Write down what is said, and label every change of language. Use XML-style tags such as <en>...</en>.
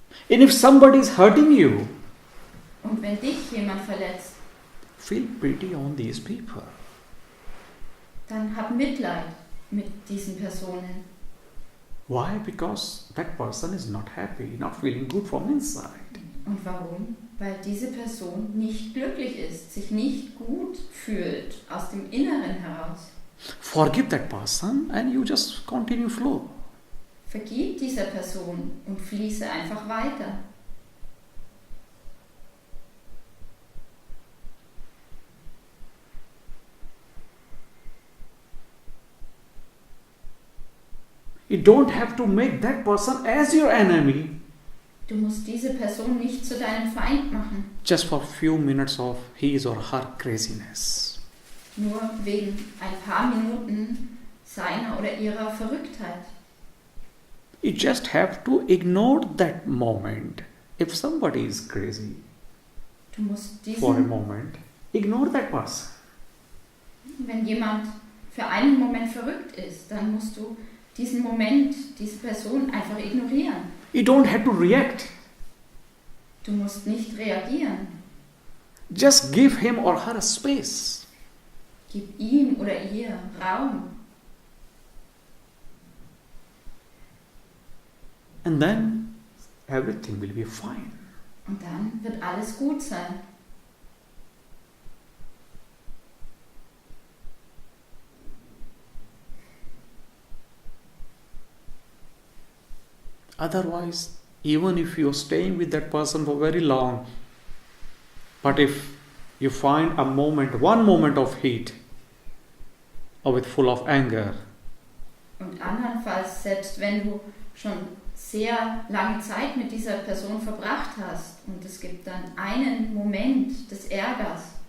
<en>And if somebody is hurting you,</en> <de>Und wenn dich jemand verletzt,</de> <en>feel pity on these people.</en> <de>dann hab Mitleid mit diesen Personen.</de> <en>Why? Because that person is not happy, not feeling good from inside.</en> <de>Und warum? Weil diese Person nicht glücklich ist, sich nicht gut fühlt aus dem Inneren heraus.</de> <en>Forgive that person and you just continue flow.</en> <de>Vergib dieser Person und fließe einfach weiter.</de> <en>You don't have to make that person as your enemy</en> <de>Du musst diese Person nicht zu deinem Feind machen,</de> <en>just for a few minutes of his or her craziness.</en> <de>nur wegen ein paar Minuten seiner oder ihrer Verrücktheit.</de> <en>You just have to ignore that moment. If somebody is crazy</en> <de>Du musst</de> <en>for a</en> <de>diesen,</de> <en>moment, ignore that person.</en> <de>wenn jemand für einen Moment verrückt ist, dann musst du diesen Moment, diese Person einfach ignorieren.</de> <en>You don't have to react.</en> <de>Du musst nicht reagieren.</de> <en>Just give him or her a space.</en> <de>Gib ihm oder ihr Raum.</de> <en>And then everything will be fine.</en> <de>Und dann wird alles gut sein.</de> <en>Otherwise, even if you're staying with that person for very long, but if you find a moment, one moment of heat, or with full of anger,</en> <de>Und andernfalls, selbst wenn du schon sehr lange Zeit mit dieser Person verbracht hast und es gibt dann einen Moment des Ärgers,</de>